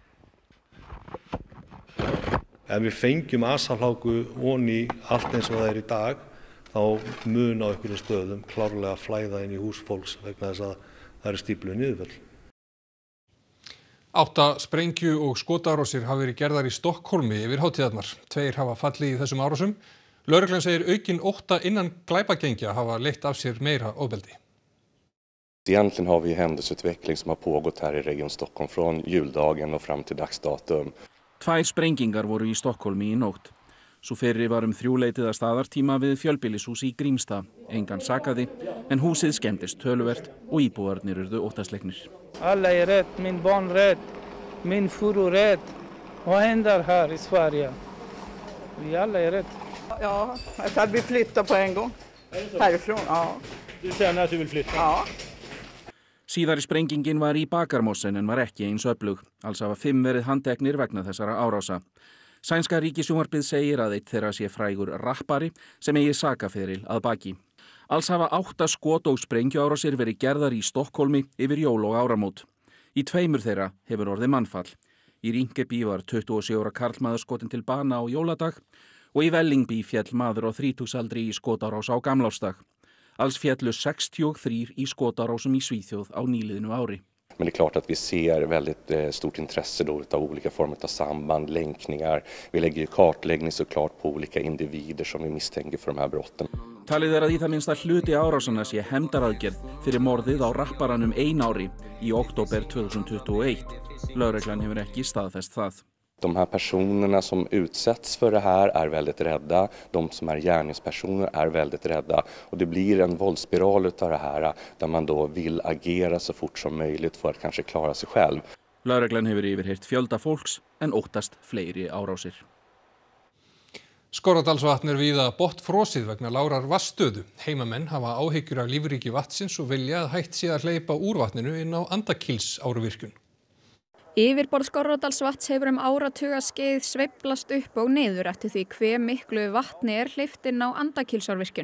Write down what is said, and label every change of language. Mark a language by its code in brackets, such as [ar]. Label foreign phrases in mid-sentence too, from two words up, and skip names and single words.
[is] Ef við fengjum asfalthláku oní allt eins og það í dag, þá mun á einhverjum stöðum klárlega flæða inn í hús fólks vegna þess að það eru stíflu niðurföll. 8 sprengju- og skotárásir hafa verið gerðar í Stokkhólmi yfir hátíðarnar. 2 hafa fallið í þessum árásum. Lögreglan segir aukin ótta innan glæpagengja hafa leitt af sér meira ofbeldi. [sv] Egentligen har vi händelseutveckling som har pågått här i Region Stockholm från juldagen och fram till dagsdatum. [is] 2 sprengingar voru í Stokkhólmi í nótt. Sú fyrri var 3-leytið að staðartíma við fjölbýlishús í Grímstad. Engan sakaði, en húsið skemmdist töluvert og íbúarnir urðu óttaslegnir. [sv] Alla är rätt, min barn rätt, min fru rätt. Vad händer här i Sverige? Vi alla är rätt. Ja, att vi flyttar på en gång. Härifrån, ja. Du känner att du vill flytta? Ja. [is] Síðari sprengingin var í Bakarmossen en var ekki eins öflug. Alls hafa 5 verið handteknir vegna þessara árása. Sænska ríkissjónvarpið segir að eitt þeirra sé frægur rappari sem eigi sakaferil að baki. Alls hafa 8 skot- og sprengjuárásir verið gerðar í Stokkhólmi yfir jól og áramót. Í 2 þeirra hefur orðið mannfall. Í Rinkeby var 27 ára karlmaður skotin til bana á jóladag og í Vällingby féll maður á 30-aldri í skotárás á gamlársdag. Alls féllu 63 í skotárásum í Svíþjóð á nýliðnu ári. [sv] Men det är klart att vi ser väldigt stort intresse då av olika former av samband, länkningar. Vi lägger ju kartläggning såklart på olika individer som vi misstänker för de här brotten. [is] Talið að í það minnsta hluti árásanna sé hefndaraðgerð fyrir morðið á rapparanum Einári í október 2021. Lögreglan hefur ekki staðfest það. [sv] De här personerna som utsätts för det här är väldigt rädda. De som är gärningspersoner är väldigt rädda. Och det blir en våldsspiral utav det här där man då vill agera så fort som möjligt för att kanske klara sig själv. [is] Lögreglan hefur yfirheyrt fjölda fólks en óttast fleiri árásir. Skorradalsvatn víða botnfrosið vegna lágrar vatnsstöðu. Heimamenn hafa áhyggjur af lífríki vatnsins og vilja að hægt sé að hleypa úr vatninu inn á Andakílsáruvirkjun. Yfirborð Skorradalsvatns hefur áratuga skeið sveiflast upp og niður eftir því hve miklu vatni hleypt inn á Andakílsárvirkjun.